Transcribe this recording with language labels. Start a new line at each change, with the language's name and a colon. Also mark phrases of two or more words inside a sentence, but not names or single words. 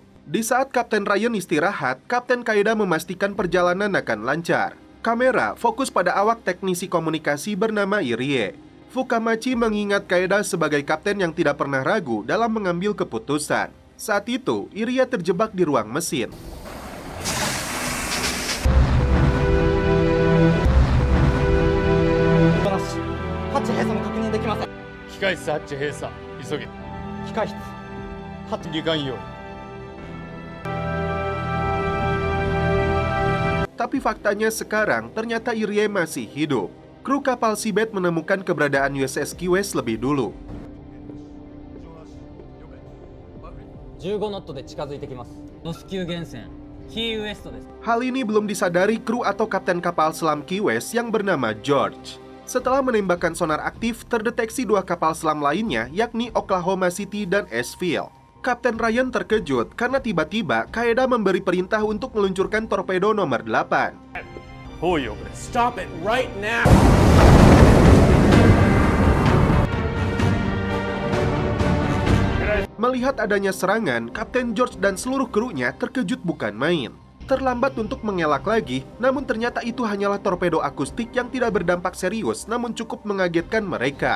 Indonesian: Di saat Kapten Ryan istirahat, Kapten Kaeda memastikan perjalanan akan lancar. Kamera fokus pada awak teknisi komunikasi bernama Irie. Fukamachi mengingat Kaeda sebagai kapten yang tidak pernah ragu dalam mengambil keputusan. Saat itu, Irie terjebak di ruang mesin.
Japanese: ハッチ閉鎖も確認できません。機械室ハッチ閉鎖急げ。機械室ハッチ離艦用。
Indonesian: Tapi faktanya sekarang ternyata Irie masih hidup. Kru kapal Seabed menemukan keberadaan USS Key West lebih dulu.
Japanese: 15 ノットで近づいてきます。ノス級源泉キーウエストです。
Indonesian: Hal ini belum disadari kru atau kapten kapal selam Key West yang bernama George. Setelah menembakkan sonar aktif, terdeteksi dua kapal selam lainnya, yakni Oklahoma City dan Asheville. Kapten Ryan terkejut karena tiba-tiba Kaeda memberi perintah untuk meluncurkan torpedo nomor 8.
English: Stop it right now.
Indonesian: Melihat adanya serangan, Kapten George dan seluruh krunya terkejut bukan main. Terlambat untuk mengelak lagi, namun ternyata itu hanyalah torpedo akustik yang tidak berdampak serius, namun cukup mengagetkan mereka.